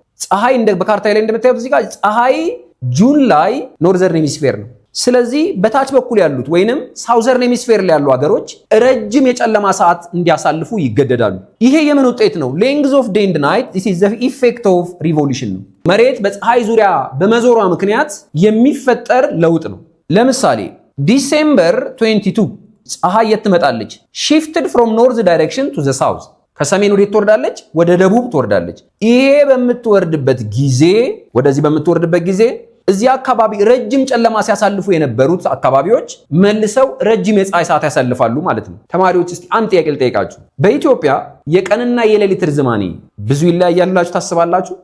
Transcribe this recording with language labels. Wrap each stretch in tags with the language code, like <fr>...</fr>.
<am>ፀሐይ እንደ በካርታ ላይ እንደምታዩት እዚህ ጋር ፀሐይ ጁን ላይ ኖርዘርን ሄሚስፌር ነው። ስለዚህ በታች በኩል ያሉት ወይንም ሳውዘርን ሄሚስፌር ላይ ያሉ ሀገሮች ረጅም የጨለማ ሰዓት እንዲያሳልፉ ይገደዳሉ። ይሄ የምን ውጤት ነው?</am> <en>ሌንግዝ ኦፍ ዴይ ኤንድ ናይት this is the effect of revolution</en> <am>ነው። መሬት በፀሐይ ዙሪያ በመዞሯ ምክንያት የሚፈጠር ለውጥ ነው። ለምሳሌ ዲሴምበር 22 ፀሐይ የት ትመጣለች?</am> <en>shifted from north direction to the south</en> <am>ከሰሜን ወዴት ትወርዳለች? ወደ ደቡብ ትወርዳለች። ይሄ በምትወርድበት ጊዜ ወደዚህ በምትወርድበት ጊዜ እዚህ አካባቢ ረጅም ጨለማ ሲያሳልፉ የነበሩት አካባቢዎች መልሰው ረጅም የፀሐይ ሰዓት ያሳልፋሉ ማለት ነው። ተማሪዎች እስቲ አንድ ጥያቄ ልጠይቃችሁ። በኢትዮጵያ የቀንና የሌሊት ርዝማኔ ብዙ ይለያያላችሁ ታስባላችሁ?</am>